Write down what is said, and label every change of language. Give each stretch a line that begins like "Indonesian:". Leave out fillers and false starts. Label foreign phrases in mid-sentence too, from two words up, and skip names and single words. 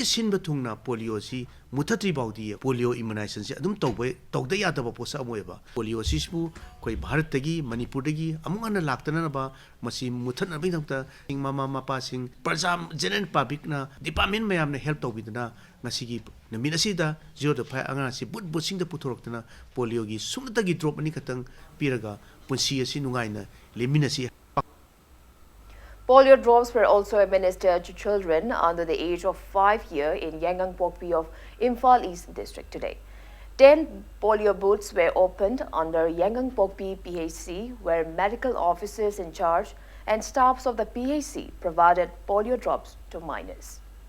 Manipuri: sinba thungna polio si muthatri baudi
English: polio immunization
Manipuri: se adum tawda yadaba posa amoeba polio sisbu koi Bharat tagi Manipur tagi amungana laktana ba masi muthatna bidamta mama mapa sing prajam
English: general public
Manipuri: na department mayam na help tawbidana ngasigi naminasida 0.5 anga si but sing da puthorokna polio gi sunatagi drop ani katang piraga punsi asi nungaina leminasi.
English: Polio drops were also administered to children under the age of 5 years in Yangon Pokpi of Imphal East District today. 10 polio booths were opened under Yangon Pokpi PHC where medical officers in charge and staffs of the PHC provided polio drops to minors.